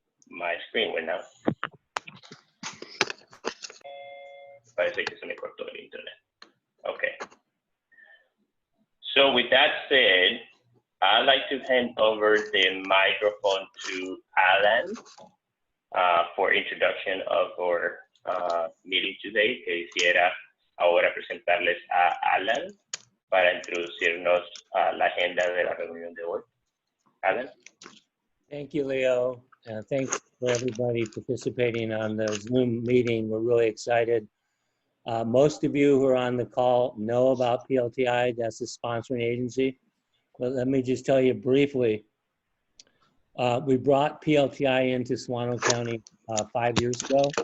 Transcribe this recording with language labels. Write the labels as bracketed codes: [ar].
[en] My screen went out. [es] Parece que se me cortó el internet. Okay. [en] So with that said, I'd like to hand over the microphone to Alan for introduction of our meeting today. [es] Quisiera ahora presentarles a Alan para introducirnos a la agenda de la reunión de hoy. [en] Alan. Thank you, Leo. Thanks for everybody participating on the Zoom meeting. We're really excited. Most of you who are on the call know about PLTI, that's the sponsoring agency. But let me just tell you briefly, we brought PLTI into Solano County 5 years ago.